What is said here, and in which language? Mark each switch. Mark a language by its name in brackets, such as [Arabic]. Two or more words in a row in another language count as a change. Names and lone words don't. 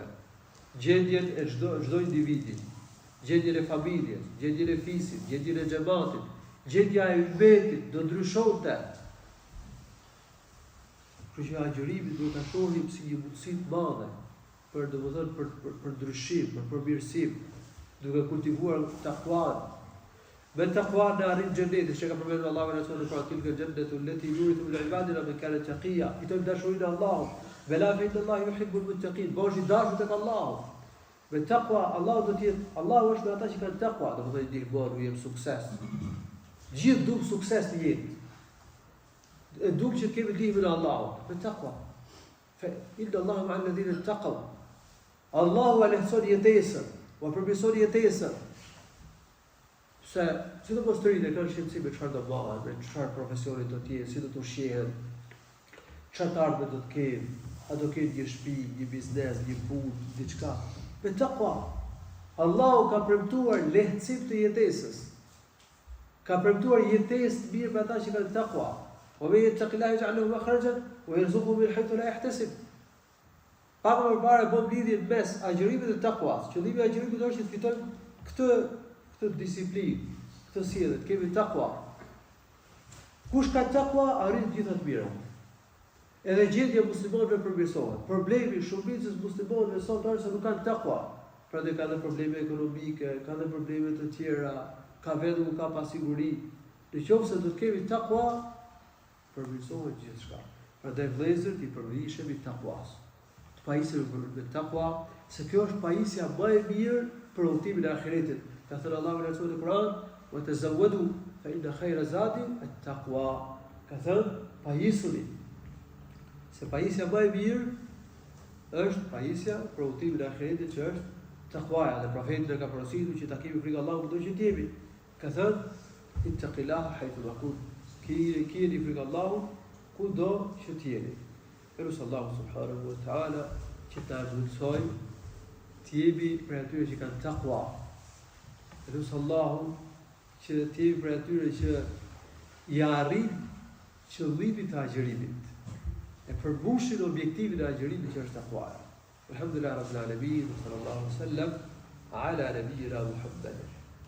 [Albanian] Gjendjen e çdo individi, gjendjen e familjes, gjendjen e fisit, gjendjen e xhamatit, gjendja e ummetit do ndryshonte. Kështu që agjërimi duhet ta shohim si një mundësi të madhe për domethënë për ndryshim, për përmirësim, duke kultivuar takuan. Me takua në arrin xhenetin, që ka përmendur Allahu në Kur'an, pra [Arabic] تلك الجنة التي نورث من عبادنا من كان تقيا. [Albanian] Fiton dashurinë e Allahut. [Arabic] ولا فإن الله يحب المتقين. [Albanian] Boshi dashur tek Allahu. Me takua Allahu do të jetë, Allahu është me ata që kanë takua, do të thotë ndihmon u jep sukses. Gjithë duk sukses në jetë. E duk që kemi ndihmën e Allahut, me takua. [Arabic] فإن الله مع الذين اتقوا. [Albanian] Allahu alehson jetesën, u përmirëson jetesën. Se si do mos të rinë kanë shqetësim me çfarë do bëhen, me çfarë profesioni do të jetë, si do të ushqehen, çfarë të ardhmë do të kenë, a do kenë një shtëpi, një biznes, një punë, diçka. Me takwa. Allahu ka premtuar lehtësim të jetesës. Ka premtuar jetesë të mirë për ata që kanë takwa. [Arabic] ومن يتق الله يجعل له مخرجا ويرزقه من حيث لا يحتسب. [Albanian] Pak më parë bëm lidhjen mes agjërimit dhe takuas. Qëllimi i agjërimit është të fitojmë këtë disiplinë, këtë sjellje, të kemi takua. Kush ka takua arrin të gjitha të mirat. Edhe gjendja e muslimanëve përmirësohet. Problemi i shumicës muslimanëve sot është se nuk kanë takua. Prandaj ka dhe probleme ekonomike, ka dhe probleme të tjera, ka vende ku ka pasiguri. Nëse do të kemi takua, përmirësohet gjithçka. Prandaj vëllezër, ti përmirëshemi takuas. Të pajisemi me takua, se kjo është pajisja më e mirë për udhëtimin e ahiretit. Ka thënë Allahu në Kur'an, [Arabic] "وتزودوا فإن خير الزاد التقوى." [Albanian] Ka thënë pajisuni. Se pajisja më e mirë është pajisja për udhëtimin e ahiretit, që është takwaja. Dhe profeti ka porositur që ta kemi frikë Allahut kudo që jemi. Ka thënë [Arabic] اتق الله حيثما كنت. [Albanian] Keni frikë Allahut kudo që jeni. Elus Allahu [Arabic] سبحانه وتعالى [Albanian] që ta mësoj të jemi për atyre që kanë takwa. Elus Allahu që të jemi për atyre që i arrin qëllimin e agjërimit. E përmbushin objektivin e agjërimit që është takwa. [Arabic] الحمد لله رب العالمين صلى الله عليه وسلم على نبينا محمد.